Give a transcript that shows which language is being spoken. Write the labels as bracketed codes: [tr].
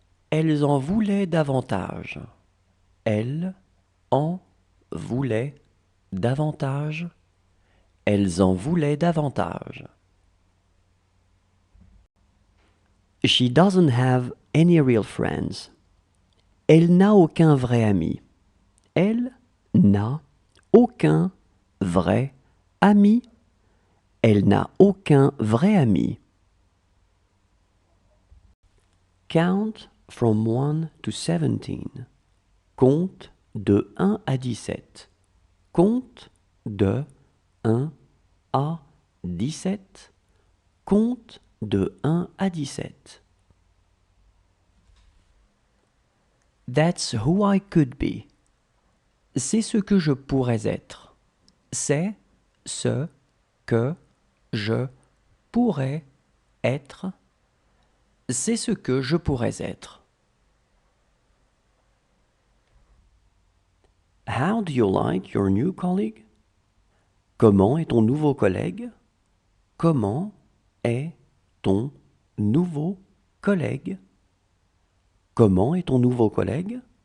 [fr] Elles en voulaient davantage. Elles en voulaient davantage. Elles en voulaient davantage. [en] She doesn't have any real friends. [fr] Elle n'a aucun vrai ami. Elle n'a aucun vrai ami. Elle n'a aucun vrai ami. [en] Count from 1 to 17. [fr] Compte de 1 à 17. Compte de 1 à 17. Compte de 1 à 17. [en] That's who I could be. [fr] C'est ce que je pourrais être. C'est ce que je pourrais être. C'est ce que je pourrais être. [en] How do you like your new colleague? [fr] Comment est ton nouveau collègue? Comment est ton nouveau collègue? Comment est ton nouveau collègue?